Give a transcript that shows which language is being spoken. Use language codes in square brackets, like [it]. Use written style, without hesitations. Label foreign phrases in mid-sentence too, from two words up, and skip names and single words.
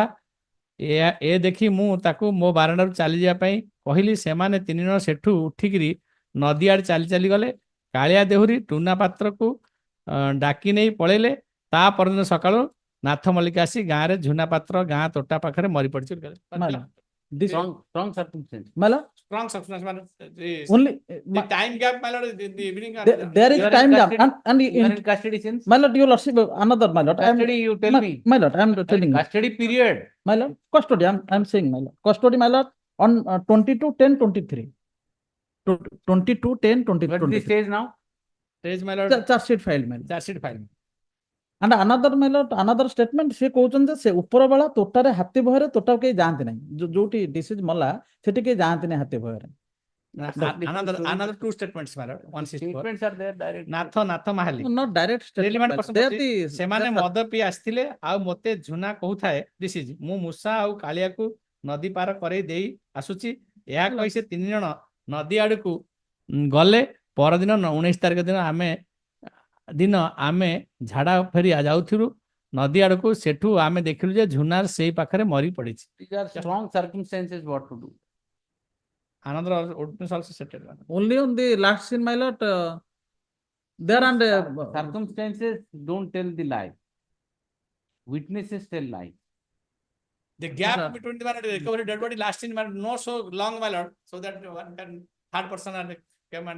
[or] ଏ ଦେଖି ମୁଁ ତାକୁ ମୋ ବାରଣ୍ଡାରୁ ଚାଲିଯିବା ପାଇଁ କହିଲି। ସେମାନେ 3 ଜଣ ସେଠୁ ଉଠିକିରି ନଦୀ ଆଡ଼େ ଚାଲି ଚାଲି ଗଲେ। କାଳିଆ ଦେହୁରୀ ଟୁନା ପାତ୍ରକୁ ଡାକି ନେଇ ପଳେଇଲେ। ତା ପରଦିନ ସକାଳୁ ନାଥ ମଲ୍ଲିକ ଆସି ଗାଁରେ ଝୁନା ପାତ୍ର ଗାଁ ତୋଟା ପାଖରେ ମରି ପଡ଼ିଛି। [en] Strong circumstance. Strong circumstance. Only the time gap, my lord, the evening. There is time gap and You are in custody since? my lord, your lordship, another my lord. Custody, you tell me. My lord, I am telling you. Custody period. My lord, custody. I am saying my lord. Custody, my lord, on 22/10/23. 22/10/23. What is the stage now? Stage, my lord. Charge sheet filed, my lord. Charge sheet filed. And another my lord, another statement [or] ସେ କହୁଛନ୍ତି ସେ ଉପର ବେଳା ତୋଟାରେ ହାତୀ ଭୟରେ ତୋଟାକୁ କେହି ଯାଆନ୍ତି ନାହିଁ। ଯୋଉଠି ଡିସିଜ୍ ମଲା ସେଠି କେହି ଯାଆନ୍ତି ନାହିଁ ହାତୀ ଭୟରେ। [en] Another 2 statements, my lord. 164. Statements are there direct. ନାଥ ମାହାଲି Not direct relevant statement. person They are the [or] ସେମାନେ ମଦ ପିଇ ଆସିଥିଲେ ଆଉ ମୋତେ ଝୁନା କହୁଥାଏ ଡିସିଜ୍ ମୁଁ ମୂଷା ଆଉ କାଳିଆକୁ ନଦୀ ପାର କରେଇ ଦେଇ ଆସୁଛି। ଏହା କହି ସେ 3 ଜଣ ନଦୀ ଆଡକୁ ଗଲେ। ପରଦିନ 19 ତାରିଖ ଦିନ ଆମେ ଝାଡା ଫେରି ଯାଉଥିଲୁ ନଦୀ ଆଡକୁ। ସେଠୁ ଆମେ ଦେଖିଲୁ ଯେ ଝୁନାର ସେଇ ପାଖରେ ମରି ପଡିଛି। [en] These are strong circumstances what to do. Another witness also stated. Only on the last scene, my lord. There and Circumstances don't tell the lie. Witnesses tell lie. The gap between the recovery dead body last scene, no so long, my lord, so that one can third person and come and